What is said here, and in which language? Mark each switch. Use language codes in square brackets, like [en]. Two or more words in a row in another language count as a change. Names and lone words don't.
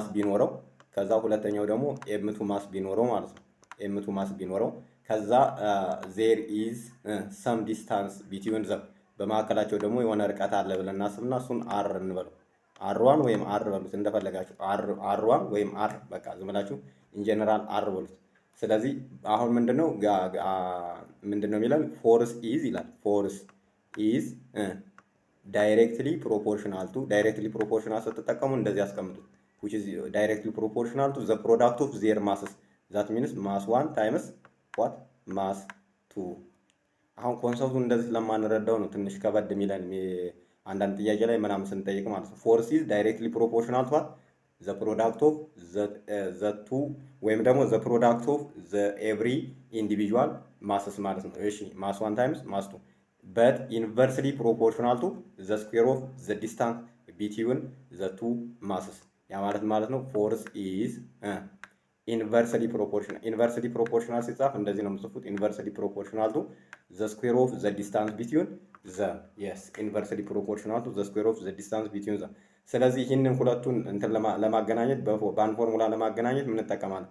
[am] ቢኖረው ከዛ ሁለተኛው ደግሞ ኤም2 ማስ ቢኖረው ማለት ነው። ኤም2 ማስ ቢኖረው ከዛ [en] there is some distance between them [am] በመካከላቸው ደግሞ የሆነ ርቀት አለ ብለን እናስብና እሱን አር እንበለው። አር1 ወይም አር በሉት እንደፈለጋችሁ። አር1 ወይም አር በቃ ዝም ብላችሁ ኢንጀነራል አር በሉት። ስለዚህ አሁን ምንድነው የሚለን [en] force is [am] ይላል። [en] force is directly proportional to directly proportional [am] ስትጠቀሙ እንደዚህ ያስቀምጡት [en] which is directly proportional to the product of their masses that means mass 1 times what mass [am] 2 አሁን ኮንሰፕቱን እንደዚህ ለማንረዳው ነው ትንሽ ከበድ የሚለን አንዳንድ ጥያቄ ላይ ምናምን ስንጠይቅ ማለት ነው። [en] force is directly proportional to the product of the two [am] ወይም ደግሞ [en] the product of the every individual masses [am] ማለት ነው። እሺ [en] mass 1 times mass 2 but inversely proportional to the square of the distance between the two masses [am] ያ ማለት ነው [en] force is inversely proportional። inversely proportional [am] ሲጻፍ እንደዚህ ነው የምጽፉት። [en] inversely proportional to the square of the distance between the yes inversely proportional to the square of the distance between the። [am] ስለዚህ ይህንን ሁለቱን እንትን ለማገናኘት በአንድ ፎርሙላ ለማገናኘት ምን እንጠቀማለን?